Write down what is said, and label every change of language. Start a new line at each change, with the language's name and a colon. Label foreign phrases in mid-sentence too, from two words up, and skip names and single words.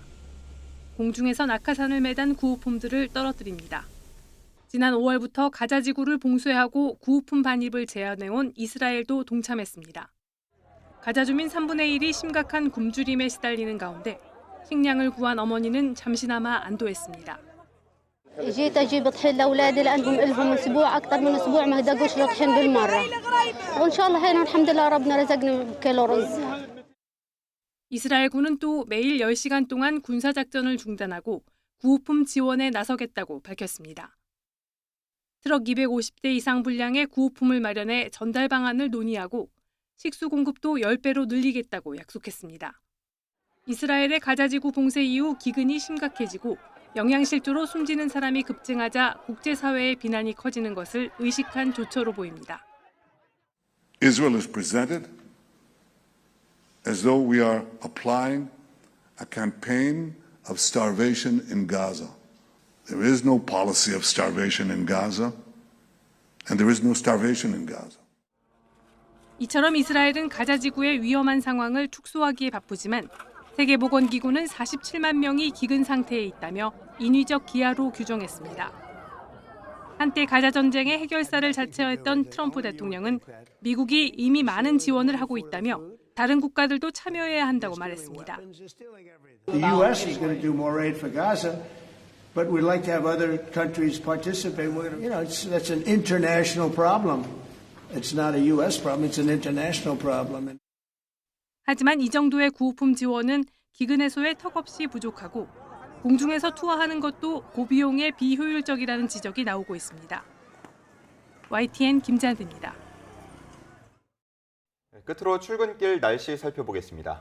Korean: 공중에서 낙하산을 매단 구호품들을 떨어뜨립니다. 지난 5월부터 가자지구를 봉쇄하고 구호품 반입을 제한해온 이스라엘도 동참했습니다. 가자 주민 3분의 1이 심각한 굶주림에 시달리는 가운데 식량을 구한 어머니는 잠시나마 안도했습니다.
Arabic: جيت اجيب طحين لاولادي لانهم لهم اسبوع اكثر من اسبوع ما هدقوش الطحين بالمره وان شاء الله هنا الحمد لله ربنا رزقنا بكيلو رز.
Korean: 이스라엘군은 또 매일 10시간 동안 군사작전을 중단하고 구호품 지원에 나서겠다고 밝혔습니다. 트럭 250대 이상 분량의 구호품을 마련해 전달 방안을 논의하고 식수 공급도 10배로 늘리겠다고 약속했습니다. 이스라엘의 가자지구 봉쇄 이후 기근이 심각해지고 영양실조로 숨지는 사람이 급증하자 국제사회의 비난이 커지는 것을 의식한 조처로 보입니다.
English: Israel is presented as though we are applying a campaign of starvation in Gaza. There is no policy of starvation in Gaza, and there is no starvation in Gaza.
Korean: 이처럼 이스라엘은 가자지구의 위험한 상황을 축소하기에 바쁘지만 세계보건기구는 47만 명이 기근 상태에 있다며 인위적 기아로 규정했습니다. 한때 가자 전쟁의 해결사를 자처했던 트럼프 대통령은 미국이 이미 많은 지원을 하고 있다며 다른 국가들도 참여해야 한다고 말했습니다.
English: The U.S. is going to do more aid for Gaza, but we'd like to have other countries participate. You know, that's an international problem. It's not a U.S. problem, it's an international problem.
Korean: 하지만 이 정도의 구호품 지원은 기근 해소에 턱없이 부족하고 공중에서 투하하는 것도 고비용에 비효율적이라는 지적이 나오고 있습니다. YTN 김잔디입니다. 끝으로 출근길 날씨 살펴보겠습니다.